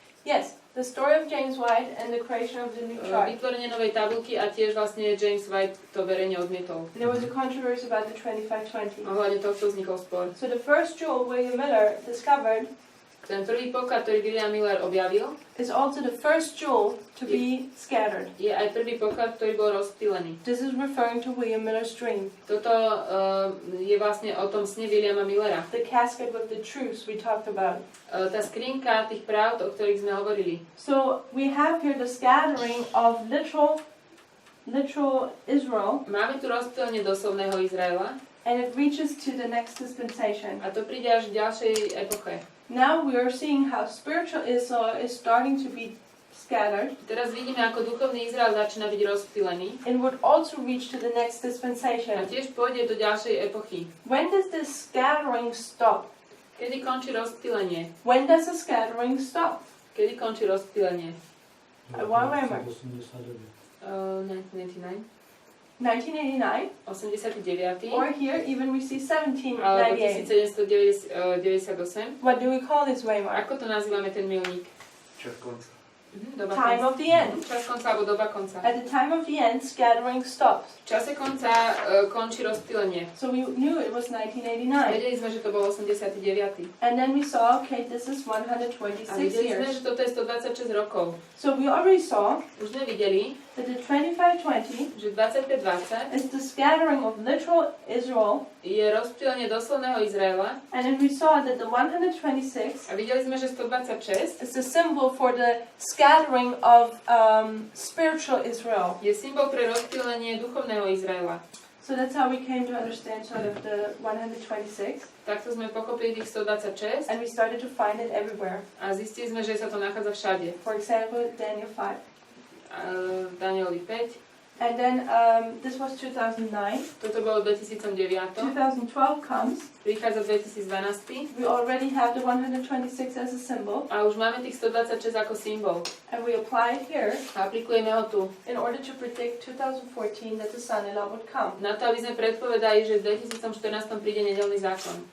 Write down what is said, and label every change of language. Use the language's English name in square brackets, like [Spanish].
[English] Yes, the story of James White and the creation of the new chart. [Slovak] Vytvorenie novej tabulky a tiež vlastne James White to verejne odmietol. [English] There was a controversy about the 2520. [Slovak] Ohľadne tohto vznikol spor. [English] So the first jewel William Miller discovered [Slovak] Ten prvý poklad, ktorý William Miller objavil, [English] is also the first jewel to be scattered. [Slovak] je aj prvý poklad, ktorý bol rozptýlený. [English] This is referring to William Miller's dream. [Slovak] Toto je vlastne o tom sne Williama Millera. [English] The casket with the truths we talked about. [Slovak] Tá skrinka tých pravd, o ktorých sme hovorili. [English] So we have here the scattering of literal Israel, [Slovak] Máme tu rozptýlenie doslovného Izraela [English] and it reaches to the next dispensation. [Slovak] a to príde až v ďalšej epoche. [English] Now we are seeing how spiritual Israel is starting to be scattered [Slovak] Teraz vidíme, ako duchovný Izrael začína byť rozptýlený [English] and would also reach to the next [Slovak] a [English] dispensation. [Slovak] tiež pôjde do ďalšej epochy. [English] When does this scattering stop? [Slovak] Kedy končí rozptýlenie? [English] When does the scattering stop? [Slovak] Kedy končí rozptýlenie? [English] One moment. 1999? 1989, 89. or here even we see [Slovak] Alebo [English] 1798. [Slovak] 1798. [English] What do we call this waymark? [Slovak] Ako to nazývame ten milník? Čas konca. Doba [English] Time [Slovak] konca. [English] of the end. [Slovak] Čas konca alebo doba konca. [English] At the time of the end, scattering stops. [Slovak] V čase konca končí rozptýlenie. [English] So we knew it was 1989. [Slovak] Vedeli sme, že to bol 89. [English] And then we saw, okay, this is [Slovak] A [English] 126 [Slovak] videli sme, [English] years. [Slovak] že toto je 126 rokov. [English] So we already saw [Slovak] Už sme videli, [English] that the 2520 [Slovak] že 2520 [English] is the scattering of literal Israel. [Slovak] je rozptýlenie doslovného Izraela. [English] And then we saw that the 126 [Slovak] A videli sme, že 126 [English] is the symbol for the scattering of spiritual Israel. [Slovak] je symbol pre rozptýlenie duchovného Izraela. [English] So that's how we came to understand sort of the 126. [Slovak] Takto sme pochopili tých 126 [English] And we started to find it everywhere. [Slovak] a zistili sme, že sa to nachádza všade. [English] For example, Daniel 5. [Slovak] V Danieli 5. [English] And then this was 2009. [Slovak] Toto bolo v 2009. [English] 2012 comes. [Slovak] Prichádza 2012. [English] We already have the 126 as a symbol. [Slovak] A už máme tých 126 ako symbol. [English] And we apply it here [Slovak] A aplikujeme ho tu. [English] in order to predict 2014 that the son-in-law would come. [Slovak] Na to, aby sme predpovedali, že v 2014 príde nedeľný zákon.